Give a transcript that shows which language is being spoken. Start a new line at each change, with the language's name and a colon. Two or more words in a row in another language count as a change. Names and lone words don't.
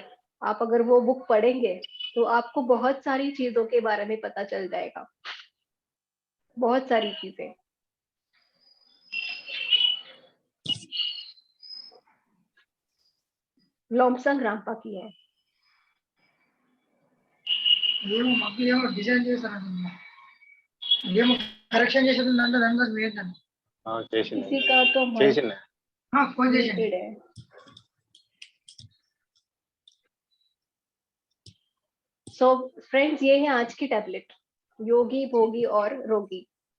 Hindi: आप अगर वो बुक पढ़ेंगे तो आपको बहुत सारी चीजों के बारे में पता चल जाएगा, बहुत सारी चीजें। लॉम्संग रामपा की है।
Telugu: డిజైన్ చేశాను ఏమో కరెక్షన్ చేసేది దాంట్లో దాంట్లో వేయద్దాను
Hindi: किसी का तो
Telugu: ఫోన్ చేసింది
Hindi: muted है।
English: so friends,
Hindi: ये है आज की टैबलेट, योगी, भोगी और रोगी।